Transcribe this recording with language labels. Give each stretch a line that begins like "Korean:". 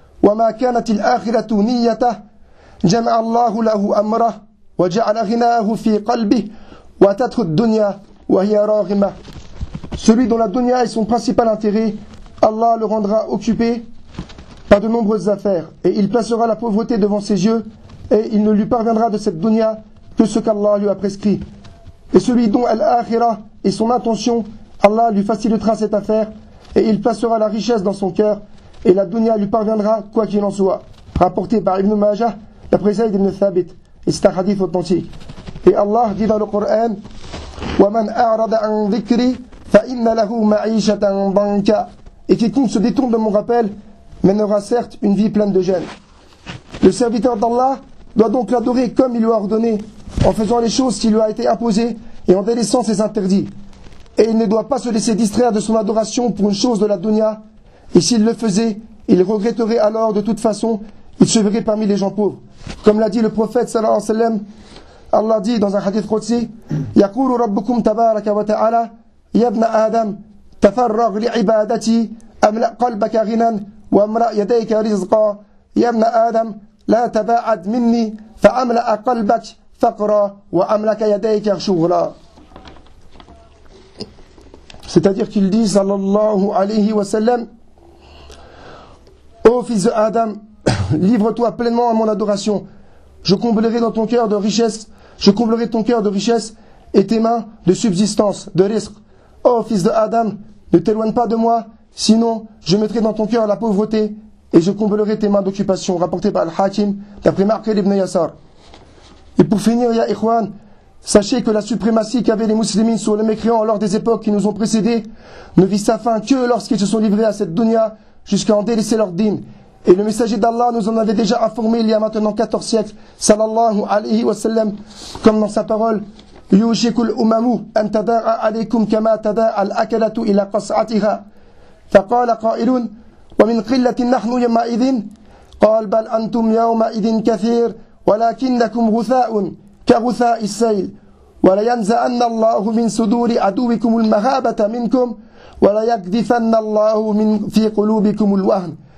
Arabic: وما كانت الآخرة نيته جمع الله له أمره وجعل غناه في قلبه وتدخل الدنيا وهي راغمة.
French: Celui dont la dunya est son principal intérêt, Allah le rendra occupé par de nombreuses affaires, et il placera la pauvreté devant ses yeux, et il ne lui parviendra de cette dunya que ce qu'Allah lui a prescrit. Et celui dont Al-Akhira est son intention, Allah lui facilitera cette affaire, et il placera la richesse dans son cœur, et la dunya lui parviendra quoi qu'il en soit. Rapporté par Ibn Majah, d'après Zayd ibn Thabit, et c'est un hadith authentique. Et Allah dit dans le Coran,
Arabic: وَمَنْ أَعْرَضَ عَنْ ذِكْرِ فَإِنَّ لَهُ مَعِيشَةً ضَنْكًا.
French: Et quiconque se détourne de mon rappel mènera certes une vie pleine de gêne. Le serviteur d'Allah doit donc l'adorer comme il lui a ordonné, en faisant les choses qui lui a été imposées et en délaissant ses interdits. Et il ne doit pas se laisser distraire de son adoration pour une chose de la dunya. Et s'il le faisait, il regretterait alors de toute façon, il se verrait parmi les gens pauvres. Comme l'a dit le prophète sallallahu alayhi wa sallam, Allah dit dans un hadith qudsi,
Arabic: يَقُولُ رَبُّكُمْ تَبَارَكَ وَتَعَالَى يَا ابْنَ آدَمَ تَفَرَّغْ لِعِبَادَتِي أَمْلَأْ قَلْبَكَ غِنًى وَامْرَأْ يَدَيْكَ رِزْقًا يَا ابْنَ آدَمَ لَا تَبَاعَدْ مِنِّي فَأَمْلَأْ قَلْبَكَ فَقْرًا وَأَمْلَكَ يَدَيْكَ شُغْلًا.
French: C'est-à-dire qu'il dit sallallahu alayhi wa sallam, ô fils de Adam, livre-toi pleinement à mon adoration. Je comblerai dans ton cœur de richesse, je comblerai ton cœur de richesse et tes mains de subsistance, de risque. Ô fils de Adam, ne t'éloigne pas de moi, sinon je mettrai dans ton cœur la pauvreté et je comblerai tes mains d'occupation. Rapporté par Al-Hakim, d'après Marqil ibn Yassar. Et pour finir, ya Ikhwan, sachez que la suprématie qu'avaient les musulmans sur les mécréants lors des époques qui nous ont précédés ne vit sa fin que lorsqu'ils se sont livrés à cette dunya jusqu'à en délaisser leur dîme. Et le messager d'Allah nous en avait déjà informé il y a maintenant 14 siècles, sallallahu alayhi wa sallam, comme dans sa parole,
Arabic: يوشيكو الأمم أن تداعى عليكم كما تداعى الأكلة إلى قصعتها. فقال قائل ومن قلة نحن يومئذ؟ قال بل أنتم يومئذ كثير ولكنكم غثاء كغثاء السيل. ولينزعن الله من صدور عدوكم المهابة منكم وليقذفن الله من في قلوبكم الوهن.